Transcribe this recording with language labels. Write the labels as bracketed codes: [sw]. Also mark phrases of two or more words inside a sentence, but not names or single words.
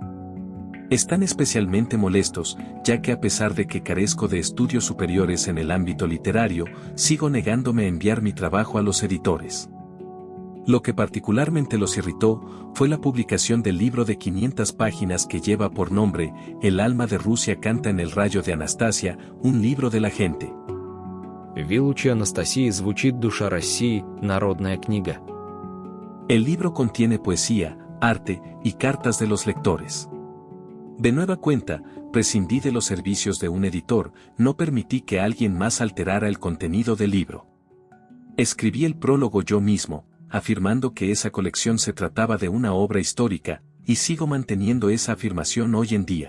[es] Están especialmente molestos, ya que a pesar de que carezco de estudios superiores en el ámbito literario, sigo negándome a enviar mi trabajo a los editores. Lo que particularmente los irritó fue la publicación del libro de 500 páginas que lleva por nombre El alma de Rusia canta en el rayo de Anastasia, un libro de la gente. [ru] Вилучи Анастасии звучит «Душа России», народная книга. [es] El libro contiene poesía, arte y cartas de los lectores. De nueva cuenta, prescindí de los servicios de un editor, no permití que alguien más alterara el contenido del libro. Escribí el prólogo yo mismo, afirmando que esa colección se trataba de una obra histórica, y sigo manteniendo esa afirmación hoy en día.